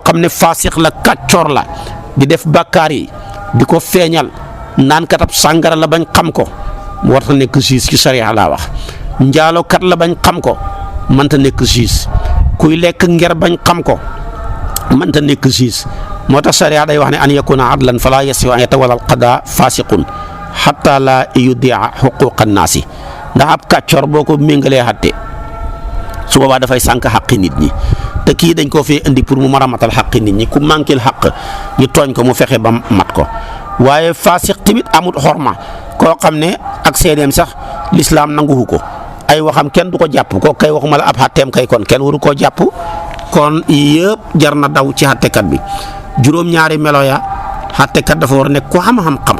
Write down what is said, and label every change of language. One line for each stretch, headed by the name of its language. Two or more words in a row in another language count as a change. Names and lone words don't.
Wolof: xam ne faasix la kàccoor la di def bàkkaar yi di ko feeñal naan katab sàngara la bañ xam ko mu warta nekk juge ci sariya laa wax njaalokat la bañ xam ko mënta nekk juge kuy lekk nger bañ xam ko mënta nekk juge moo tax sariya day wax ne
Arabic: أن يكون عدلا فلا يصح أن يتولى القضاء فاسق حتى لا يضيع حقوق الناس
Wolof: ndax ab kàccoor boo ko méngalee xatte su boobaa dafay sànq xaqi nit ñi te kii dañ koo fee indi pour mu mën a matal xaqi nit ñi ku manquil xaq ñu tooñ ko mu fexe ba mat ko waaye faasiq tamit amut xorma koo xam ne ak seedeem sax lislaam nanguwu ko ay waxam kenn du ko jàpp ko kay waxuma la ab xatteem kay kon kenn waru koo jàpp kon yëpp jar na daw ci xattekat bi juróom-ñaari melo ya xattekat dafa war a nekk ku xam-xam